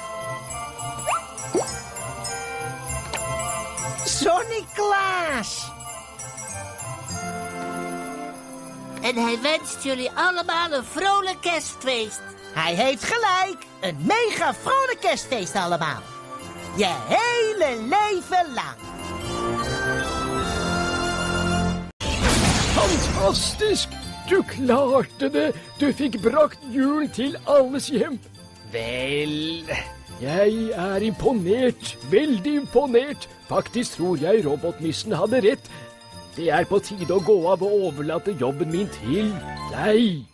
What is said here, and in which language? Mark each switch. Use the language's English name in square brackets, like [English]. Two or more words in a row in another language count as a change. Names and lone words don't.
[Dutch] Sonic-Klaas! En hij wenst jullie allemaal een vrolijk kerstfeest. Hij heeft gelijk. Een mega vrolijk kerstfeest allemaal. Je hele leven lang. [Norwegian] Fantastisk! Du klarte det! Du fikk brakt jul til alles hjem. Vel, jeg er imponert. Veldig imponert. Faktisk tror jeg robotnissen hadde rett. Det er på tide å gå av og overlate jobben min til deg.